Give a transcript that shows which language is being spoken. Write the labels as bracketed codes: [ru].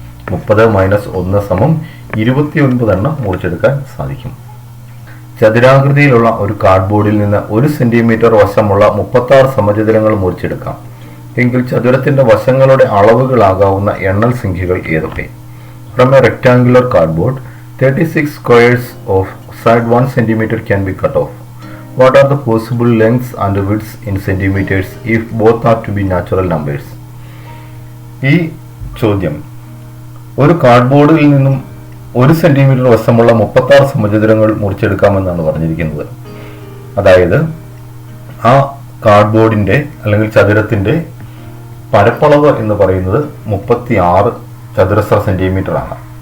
[ml] 30 - 1 സമം 29 എണ്ണം മുറിച്ചെടുക്കാൻ സാധിക്കും. ചതുരാകൃതിയിലുള്ള ഒരു കാർഡ്ബോർഡിൽ നിന്ന് 1 സെന്റിമീറ്റർ വശമുള്ള 36 സമചതുരങ്ങൾ മുറിച്ചെടുക്കാം. എങ്കിൽ ചതുരത്തിന്റെ വശങ്ങളുടെ അളവുകളാകാവുന്ന എണ്ണൽ സംഖ്യകൾ ഏതൊക്കെ? [en] From a rectangular cardboard, 36 squares of side 1 centimeter can be cut off. What are the possible lengths and widths in centimeters if both are to be natural numbers? [ml] ഈ ചോദ്യം ഒരു കാർഡ്ബോർഡിൽ നിന്നും 1 സെന്റിമീറ്റർ വശമുള്ള 36 സമചതുരങ്ങൾ മുറിച്ചെടുക്കാമെന്നാണ് പറഞ്ഞിരിക്കുന്നത്. അതായത് ആ കാർഡ്ബോർഡിന്റെ അല്ലെങ്കിൽ ചതുരത്തിന്റെ പരപ്പളവ് എന്ന് പറയുന്നത് 36 ചതുരശ്ര സെന്റിമീറ്റർ ആണ്.